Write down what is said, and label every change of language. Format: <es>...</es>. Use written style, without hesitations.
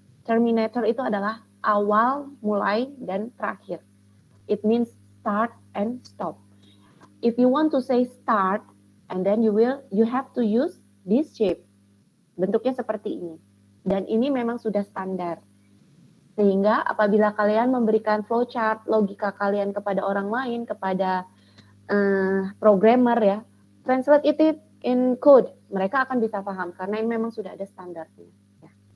<id>Terminator itu adalah awal, mulai, dan terakhir.</id> <en>It means start and stop. If you want to say start, and then you have to use this shape.</en> <id>Bentuknya seperti ini. Dan ini memang sudah standar. Sehingga apabila kalian memberikan flowchart logika kalian kepada orang lain, kepada programmer ya,</id> <en>translate it in code,</en> <id>mereka akan bisa paham karena ini memang sudah ada standarnya. Ya.</id>